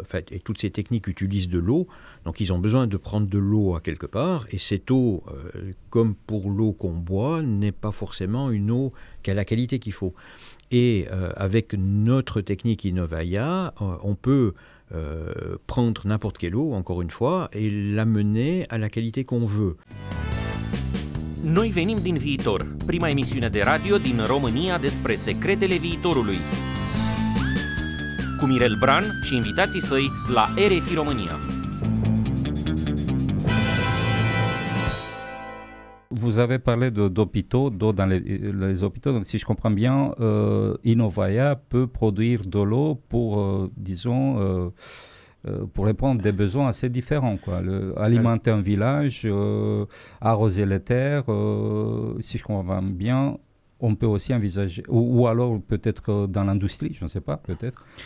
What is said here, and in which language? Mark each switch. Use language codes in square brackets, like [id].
[fr] et toutes ces techniques utilisent de l'eau, donc ils ont besoin de prendre de l'eau à quelque part, et cette eau, comme pour l'eau qu'on boit, n'est pas forcément une eau qui a la qualité qu'il faut. Et avec notre technique Innovaya, on peut prendre n'importe quelle eau, encore une fois, et l'amener à la qualité qu'on veut. [ro] Noi venim din viitor, prima emisiune de radio din România despre secretele viitorului. Cu Mirel Bran și invitații săi la RFI România. [fr] vous avez parlé d'hôpitaux, d'eau dans les hôpitaux. Donc, si je comprends bien, Innovaya peut produire de l'eau pour, disons, pour répondre à des besoins assez différents, quoi. Alimenter un village, arroser les terres, si je comprends bien, on peut aussi envisager, ou alors peut-être dans l'industrie, je ne sais pas, peut-être.